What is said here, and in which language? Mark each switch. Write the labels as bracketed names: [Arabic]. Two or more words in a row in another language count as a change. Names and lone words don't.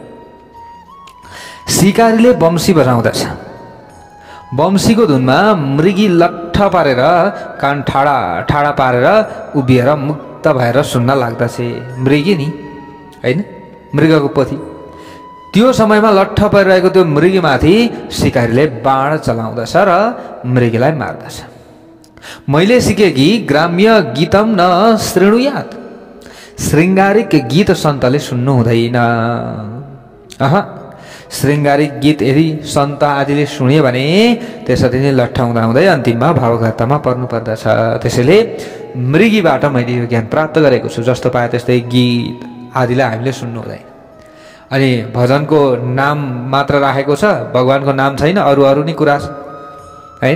[Nepali] सिकारीले बम्सी बजाउँदछ, बम्सीको धुनमा मृगी लट्ठ पारेर कान ठाडा ठाडा पारेर उभिएर मुक्त भएर सुन्न लाग्दछ। मृगी नि होइन, मृगको पोथी। त्यो समयमा लट्ठ परिरहेको त्यो मृगीमाथि सिकारीले बाण चलाउँदछ र मृगीलाई मार्दछ। मैले सिकेँ कि [Sanskrit] ग्राम्य गीतम न शृणुयात, [Nepali] श्रृङ्गारिक गीत सन्तले सुन्नु हुँदैन। श्रृङ्गारिक गीत यदि सन्त आदिले सुन्यो भने त्यसरी नै लट्ठा हुँदा हुँदै अन्तिममा भावघातामा पर्नु पर्दछ। त्यसैले मृगीबाट मैले यो ज्ञान प्राप्त गरेको छु। जस्तो पाए त्यस्तै गीत आदिलाई हामीले सुन्नु हुँदैन। अनि भजनको नाम मात्र राखेको छ, भगवानको नाम छैन, अरू अरू नै कुरा छ होइन।